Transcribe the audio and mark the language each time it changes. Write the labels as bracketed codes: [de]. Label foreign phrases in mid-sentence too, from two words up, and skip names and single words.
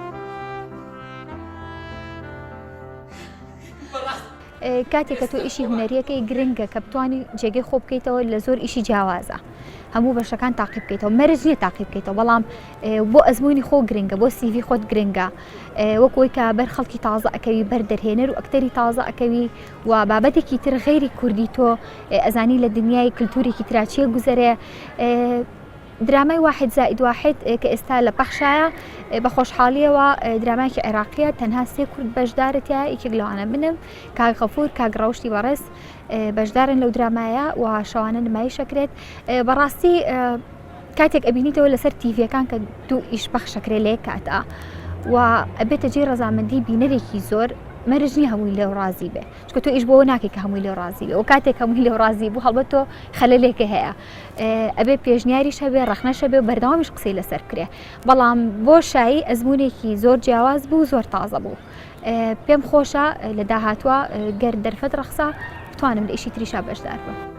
[ckb] کاتێک کە تۆ ئیشی هونەریەکەی گرنگە کە بتوانی جێگەی خۆ بکەیتەوە لە زۆر ئیشی جیاوازە، هەموو بەشەکان تاقی بکەیتەوە، مەرج نییە تاقی بکەیتەوە، بەڵام بۆ ئەزمموی خۆ گرنگە، بۆ سیڤی خۆت گرنگە، وەکۆی کە بەر خەڵکی تازە ئەکەوی، بەر دەرهێنەر و ئەکتەری تازە ئەکەوی و بابەتێکی تر غێری کوردی تۆ ئەزانی لە دنیای کللتوریکی تراچیە گوزەرێ. درامای واحد زائد واحد کە ئێستا لە پەخشایە بە خۆشحاڵیەوە درامایکی عێراقیە، تەنها 3 کورد بەشدارەتە، یەکێک لەوانە منم، کاک غەفور، کاک ڕەوشتی بەڕێز بەشدارن لەو درامایە و شەوانە نمایشەکرێت. بەڕاستی کاتێک ئەبینیتەوە لەسەر تیڤیەکان کە دوو ئیش پەخشەکرێ لە یەک کاتە و ئەبێتە جێ ڕەزامەندی بینەرێکی زۆر مەرج نییە هەمووی لێو ڕازی بێ چکە تۆ ئیش بۆ ناکەی کە هەمووی لێو ڕازی بێ و کاتێک هەمووی لێو ڕازی بوو هەڵبەت تۆ خەلەلێکە هەیە ئەبێ پێشنیاریش هەبێ ڕەخنەشە بێ و بەردەوامیش قسەی لەسەر کرێ بەڵام بۆ شایی ئەزمونێکی زۆر جیاواز بوو زۆر تازە بوو پێم خۆشە لە داهاتوە گەر دەرفەت ڕەخسا بتوانم لە ئیشی تریشا بەشدار بم